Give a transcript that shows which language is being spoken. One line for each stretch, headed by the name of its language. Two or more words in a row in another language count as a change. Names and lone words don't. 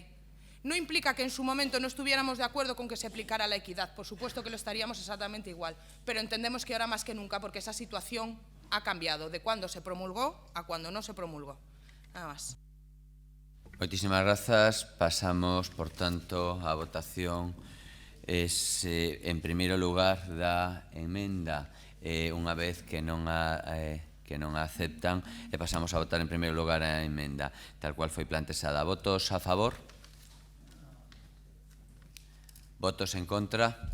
Spanish: No implica que en su momento no estuviéramos de acuerdo con que se aplicara la equidad, por supuesto que lo estaríamos exactamente igual, pero entendemos que ahora más que nunca, porque esa situación ha cambiado de cuando se promulgó a cuando no se promulgó. Nada más. Muchísimas gracias. Pasamos, por tanto, a votación.
Galician: En primeiro lugar, da emenda. Unha vez que non a aceptan, pasamos a votar en primeiro lugar a emenda tal cual foi plantexada. Votos a favor? Votos en contra?